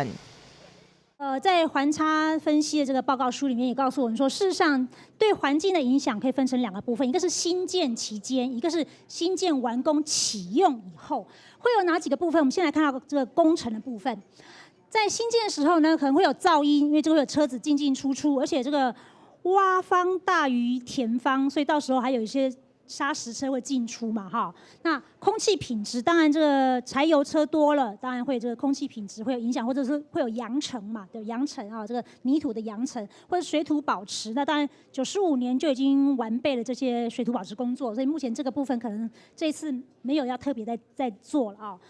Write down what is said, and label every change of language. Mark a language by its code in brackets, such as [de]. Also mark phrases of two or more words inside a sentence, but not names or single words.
[zh] 在環差分析的這個報告書裡面也告訴我們說，事實上對環境的影響可以分成2個部分，一個是新建期間，一個是新建完工啟用以後，會有哪幾個部分？我們先來看到這個工程的部分。在新建的時候呢，可能會有噪音，因為這個會有車子進進出出，而且這個挖方大於填方，所以到時候還有一些砂石车会进出嘛，哈。那空气品质，当然这个柴油车多了，当然会这个空气品质会有影响，或者是会有扬尘嘛，对，扬尘啊，这个泥土的扬尘，或者水土保持。那当然95年就已经完备了这些水土保持工作，所以目前这个部分可能这次没有要特别在做了啊。